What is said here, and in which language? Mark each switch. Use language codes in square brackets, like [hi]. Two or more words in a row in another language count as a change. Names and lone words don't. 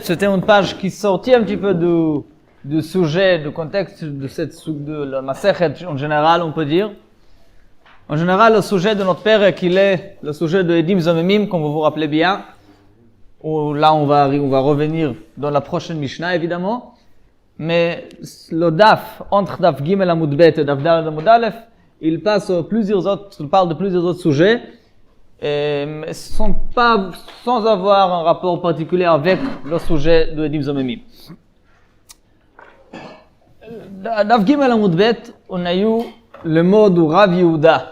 [fr] C'était une page qui sortit un petit peu du sujet, du contexte de la Masechet en général, on peut dire. En général, le sujet de notre père, qu'il est le sujet de [he] עדים זוממים, [fr] comme vous vous rappelez bien. Où là, on va revenir dans la prochaine Mishnah, évidemment. Mais le Daf, entre [he] דף גימל עמוד בית [fr] et [he] דף דלת עמוד אלף, [fr] il parle de plusieurs autres sujets, mais ce sont pas, sans avoir un rapport particulier avec le sujet de [he] עדים זוממים. דף גימל עמוד בית, [fr] on a eu le mot de Rav Yehuda.